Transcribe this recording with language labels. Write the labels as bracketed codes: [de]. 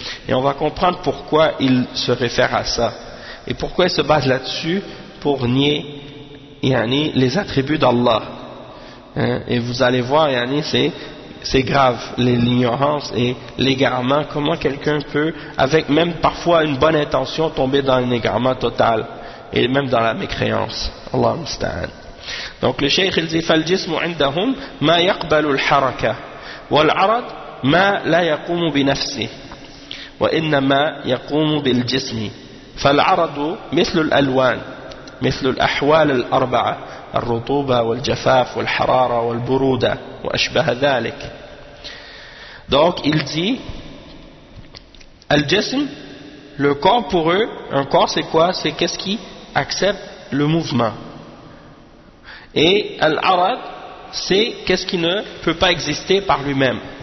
[fr] Et on va comprendre pourquoi ils se réfèrent à ça et pourquoi ils se basent là-dessus pour nier, yani, les attributs d'Allah. Hein? Et vous allez voir, yani, c'est grave, l'ignorance et l'égarement. Comment quelqu'un peut, avec même parfois une bonne intention, tomber dans un égarement total et même dans la mécréance. [ar] Allah musta'an. [fr] Donc le cheikh il dit [ar] فالجسم عندهم ما يقبل الحركة والعرض ما لا يقوم بنفسه وإنما يقوم بالجسم فالعرض مثل الألوان مثل الأحوال الأربعة الرطوبة والجفاف والحرارة والبرودة وأشبه ذلك. [fr] Donc il dit الجسم, le corps pour eux, un corps c'est quoi? C'est qu'est-ce qui accepte le mouvement. Et Al-Arad, c'est qu'est-ce qui ne peut pas exister par lui-même.